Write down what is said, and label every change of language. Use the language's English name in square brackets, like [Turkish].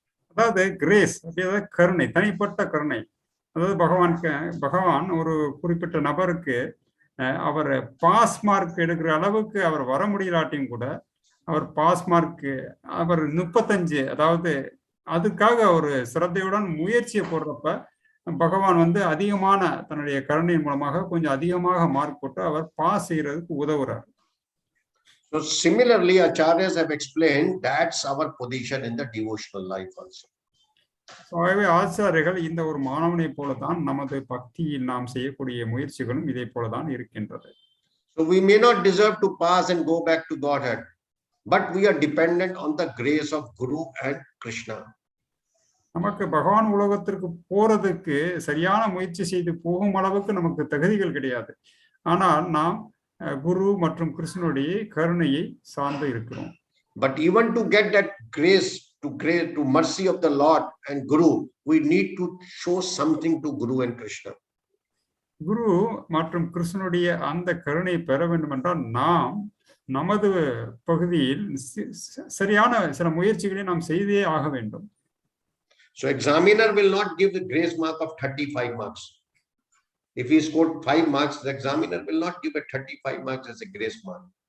[Tamil] அதாவது கிரேஸ் அப்படியே கருணை, தனிப்பட்ட கருணை. அதாவது பகவான் ஒரு குறிப்பிட்ட நபருக்கு அவர் பாஸ் மார்க் எடுக்கிற அளவுக்கு அவர் வர முடியலாட்டியும் கூட அவர் பாஸ் மார்க் அவர் 35, அதாவது அதுக்காக ஒரு சிரத்தையுடன் முயற்சியை போடுறப்ப பகவான் வந்து அதிகமான தன்னுடைய கருணையின் மூலமாக கொஞ்சம் அதிகமாக மார்க் போட்டு அவர் பாஸ் செய்யறதுக்கு உதவுறார். [English] So similarly, acharyas have explained that's our position in the devotional life also. [Tamil] ஆகவே ஆச்சாரியர்கள் இந்த ஒரு மாணவனை போலதான் நமது பக்தியில் நாம் செய்யக்கூடிய முயற்சிகளும் இதே போலதான் இருக்கின்றது. [English] So we may not deserve to pass and go back to Godhead, but we are dependent on the grace of Guru and Krishna. [Tamil] நமக்கு பகவான் உலகத்திற்கு போறதுக்கு சரியான முயற்சி செய்து போகும் அளவுக்கு நமக்கு தகுதிகள் கிடையாது. ஆனால் நாம் குரு மற்றும் கிருஷ்ணனுடைய கருணையை சார்ந்து இருக்கிறோம். [English] But even to get that grace, to mercy of the Lord and Guru, we need to show something to Guru and Krishna. [Tamil] குரு மற்றும் கிருஷ்ணனுடைய அந்த கருணை பெற வேண்டும் என்றால் நாம் நமது பகுதியில் சரியான சில முயற்சிகளை நாம் செய்தே ஆக வேண்டும். [English] So examiner will not give the grace mark of 35 marks. If he scored 5 marks, the examiner will not give a 35 marks as a grace mark.